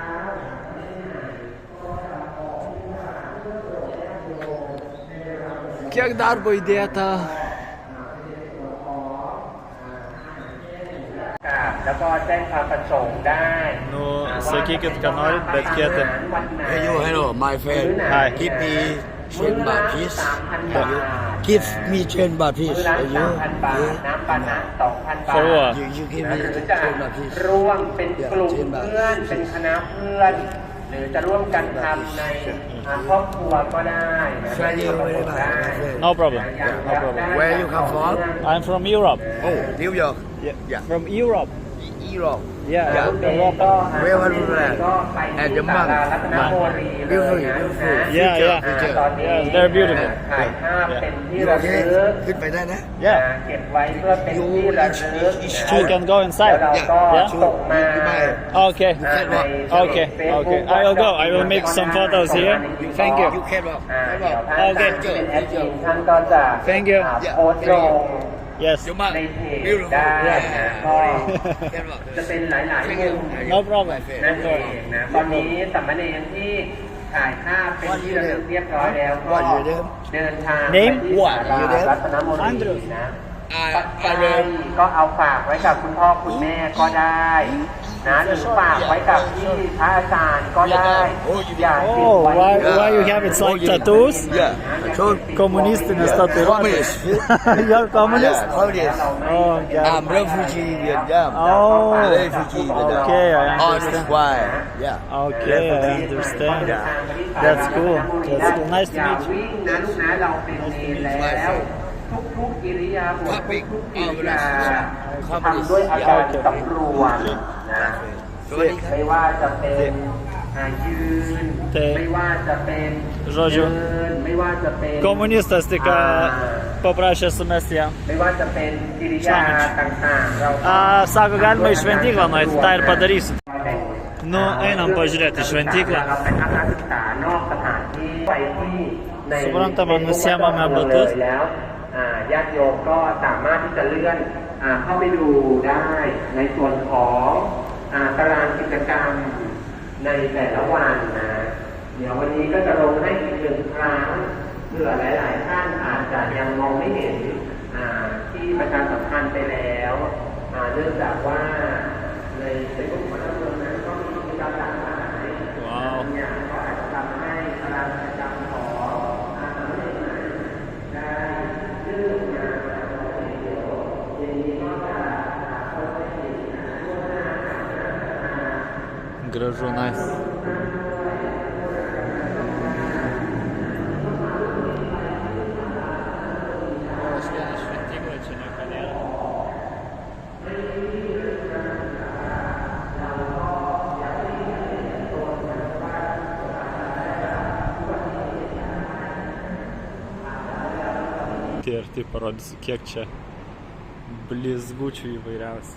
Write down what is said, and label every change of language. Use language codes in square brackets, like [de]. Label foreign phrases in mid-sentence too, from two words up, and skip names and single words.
[lt] Kiek darbo įdėta. [th] แล้วก็แจ้งความประสงค์ได้ [lt] Nu, sakykit, ką norit, bet kieta. [en] Hello, my friend. Hi. Give me 10 baht, please. Give me 10 baht, please. [th] มื้อละ 3,000 บาท น้ำปานะ 2,000 บาท [en] For what? You give [th] ห [en] me [th] รือ [en] 10 [th] จะ [en] baht, please. [th] ร่วมเป็นกลุ่มเพื่อน เป็นคณะเพื่อน หรือจะร่วมกันทำในครอบครัวก็ได้นะ [en] Thank you very much, my friend. No problem. No problem. Where you come from? I'm from Europe. Oh, New York. Yeah. From Europe. Europe. Yeah, Yeah. Europa. Where was you at? At the month. Beautiful, beautiful. Yeah, yeah. Yeah, they're beautiful. [th] ถ่ายภาพเป็นที่ [en] You [th] ระ [en] okay? [th] ลึก ขึ้นไปได้นะ [en] Yeah. [th] เก็บไว้เพื่อเป็นที่ระลึก [en] I can go [th] แล้ว [en] inside. [th] เราก็ [en] Yeah. [th] ส่งมา [en] Okay. Okay. Okay. I will go. I will make some photos here. Thank you. You can walk. [th] เดี๋ยวท่านอาจารย์ที่เป็นแอดมินท่านก็จะ [en] Thank you. [th] โพสต์ลง [en] Yes. [th] ในเพจได้นะก็จะเป็นหลายๆมุม [en] No problem. [th] นั่นเองนะตอนนี้สามเณรที่ถ่ายภาพเป็นที่ระลึกเรียบร้อยแล้วก็เดินทางไปที่ศาลารัตนมนตรีนะปัจจัยก็เอาฝากไว้กับคุณพ่อคุณแม่ก็ได้นะหรือฝากไว้กับที่พระอาจารย์ก็ได้อย่าเก็บ [en] Oh, [th] ไว้ [en] why you have it like tattoos? Yeah. So, Коммунистines татуировки. Communist. You're communist? Yeah, communist. Oh, I'm refugee Vietnam. Oh, Refugee Vietnam. okay, I On understand. this why. Yeah. Okay, I understand. That's cool. That's cool. Nice to [th] อย่า [en] meet you. [th] วิ่งนะลูกนะเราเป็นเนรแล้ว ทุกๆกิริยาบททุกๆกิริยาทำด้วยอาการสำรวมนะไม่ว่าจะเป็นยืนไม่ว่าจะเป็นเดินไม่ว่าจะเป็น [lt] Komunistas tik paprašė sumesti jam. [th] ไม่ว่าจะเป็นกิริยาต่างๆเรา [lt] Sako, galima į šventyklą nueiti, tą ir padarysiu. Nu, einam pažiūrėti į šventyklą. [th] เราไปทัศนศึกษานอกสถานที่ไปที่ใน [lt] Suprantama, nusiemame batus. [th] แล้วญาติโยมก็สามารถที่จะเลื่อนเข้าไปดูได้ในส่วนของตารางกิจกรรมในแต่ละวันนะเดี๋ยววันนี้ก็จะลงให้อีกหนึ่งครั้งเผื่อหลายๆท่านอาจจะยังมองไม่เห็นที่ประชาสัมพันธ์ไปแล้วเนื่องจากว่าในเฟซบุ๊กของเรานั้นก็มีกิจกรรมหลากหลาย ว้าว อย่างก็อาจจะทำให้ตารางกิจกรรมของได้ยืดยาวอย่างนี้ก็จะ [lt] Gražu, nice. Šventykla čia nieko nėra. Ir tai parodysiu, kiek čia blizgučių įvairiausių.